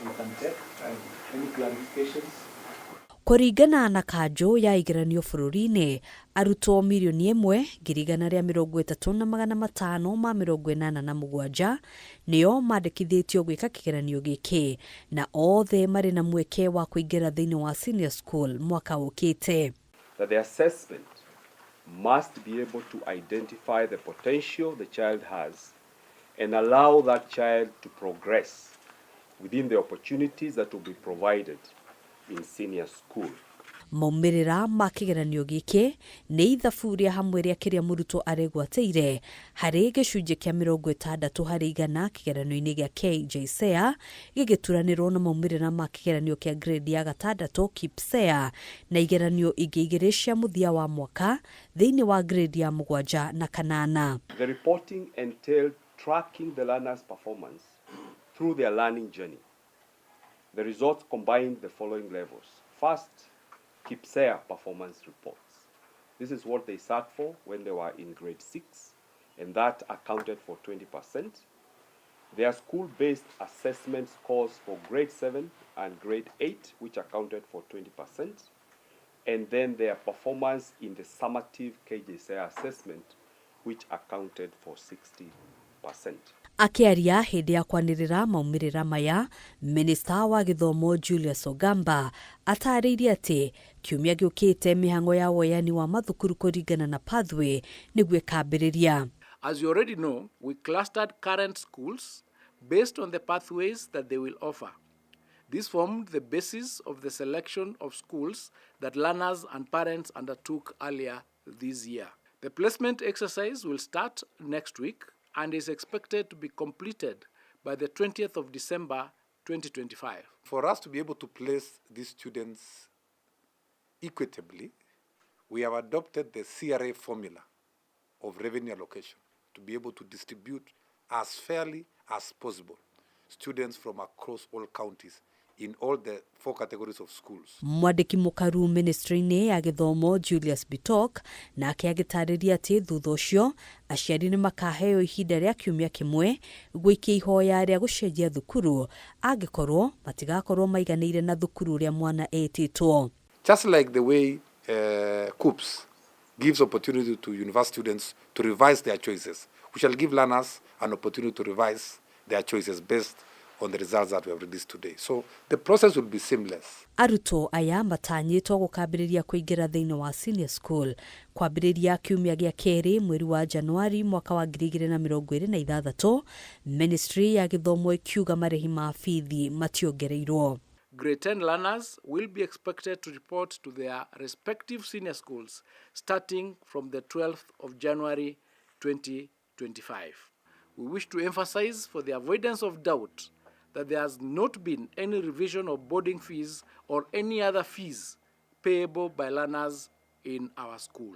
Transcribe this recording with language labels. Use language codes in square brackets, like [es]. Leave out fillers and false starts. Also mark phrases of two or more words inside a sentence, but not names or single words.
[ki] Kuringana na kanjo ya igeranio bururi-ini, arutwo milioni 1,335,587 nio mandikithitio gwika kigeranio giki na othe mari na mweke wa kuingira thiini wa [en] senior school [ki] mwaka ukite. [en] That the assessment must be able to identify the potential the child has and allow that child to progress within the opportunities that will be provided in senior school. [ki] Maumirira ma kigeranio giki ni ithabu ria hamwe ria kiria murutwo aregwateire hari gicunji kia 60% kigeranio-ini gia KJSEA gigituranirwo na maumirira ma kigeranio kia grade ya gatandatu KPSEA na igeranio ingi igiri cia muthia wa mwaka thiini wa grade ya 7 na 8. [en] The reporting entailed tracking the learners' performance through their learning journey. The results combined the following levels. First, KPSEA performance reports. This is what they sat for when they were in grade 6, and that accounted for 20%. Their school-based assessment scores for grade 7 and grade 8, which accounted for 20%. And then their performance in the summative KJSEA assessment, which accounted for 60%. [ki] Akiaria hindi ya kwanirira maumirira maya, Minister wa githomo Julius Ogamba ataririe ati kiumia giukite mihango ya woyani wa mathukuru kuringana na pathway niguo kambiriria. [en] As you already know, we clustered current schools based on the pathways that they will offer. This formed the basis of the selection of schools that learners and parents undertook earlier this year. The placement exercise will start next week and is expected to be completed by the 20th of December 2025. For us to be able to place these students equitably, we have adopted the CRA formula of revenue allocation to be able to distribute as fairly as possible students from across all counties in all the 4 categories of schools. [ki] Mwadiki mukaru ministry-ini ya githomo Julius Bitok na akiagitariria ati thutha ucio aciari ni makaheo ihinda ria kiumia kimwe gwikia ihoya ria gucenjia thukuru angikorwo matigakorwo maiganire na thukuru ria mwana etitwo. [en] Just like the way CUPS gives opportunity to university students to revise their choices, we shall give learners an opportunity to revise their choices based on the results that we have released today. So the process will be seamless. [ki] Aruto aya matanyitwo gukambiriria kuingira thiini wa [en] senior school [ki] kwambiriria kiumia gia keri mweri wa Januari mwaka wa 2026. Ministry ya githomo ikiuga marehi ma fithi mationgereirwo. [en] Grade 10 learners will be expected to report to their respective senior schools starting from the 12th of January 2025. We wish to emphasize, for the avoidance of doubt, that there has not been any revision of boarding fees or any other fees payable by learners in our schools.